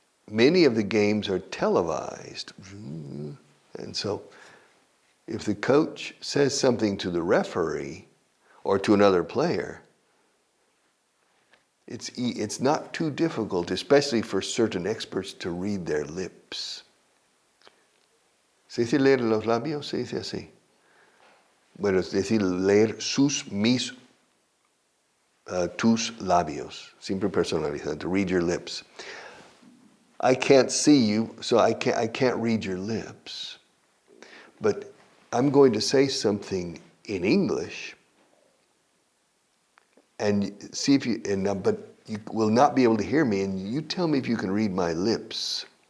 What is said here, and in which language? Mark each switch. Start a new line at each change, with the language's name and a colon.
English: many of the games are televised. And so if the coach says something to the referee or to another player, it's not too difficult, especially for certain experts, to read their lips.
Spanish: ¿Se dice leer los labios? Se dice así. Bueno, es decir, leer mis, tus labios. Siempre personalizado,
English: to read your lips. I can't see you, so I can't read your lips. But I'm going to say something in English, and see if you, but you will not be able to hear me, and you tell me if you can read my lips.